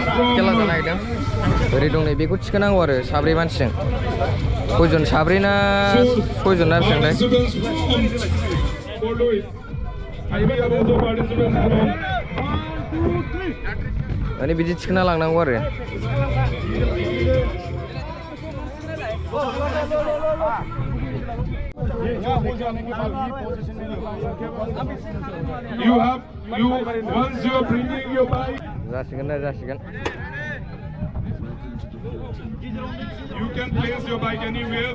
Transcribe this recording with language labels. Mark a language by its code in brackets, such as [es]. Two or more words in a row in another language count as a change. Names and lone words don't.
[brx] खेला जानो नागिरदों ओरै दं नै बेखौ थिखोनांगौ आरो साब्रै मानसिजों खयजन साब्रै ना सयजन ना बेसेबांथाय माने बिदि थिखोना लांनांगौ आरो [en] Once you are bringing your bike, [brx] जासिगोन [en] you can place your bike anywhere.